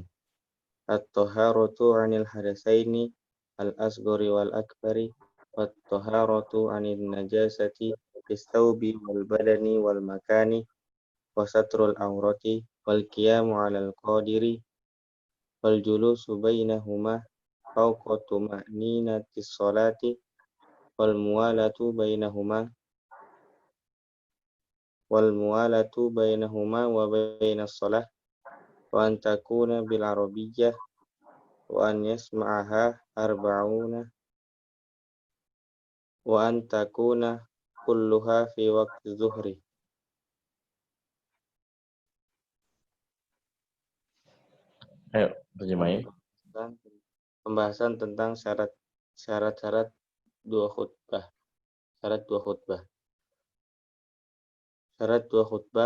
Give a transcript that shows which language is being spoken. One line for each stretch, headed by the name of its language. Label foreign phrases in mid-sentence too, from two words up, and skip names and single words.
Arabic: الطهارة عن الحدثين الأصغر والأكبر والطهارة عن النجاسة في الثوب والبدن والمكان وستر العورة والقيام على القادر والجلوس بينهما فوق طمأنينة الصلاة والموالاة بينهما وبين الصلاة وأن تكون بالعربية وأن يسمعها أربعون وأن تكون كلها في وقت الظهر.
Indonesian: Ayo, terjemahin. Pembahasan tentang syarat-syarat 2 khutbah. Syarat 2 khutbah. Syarat 2 khutbah.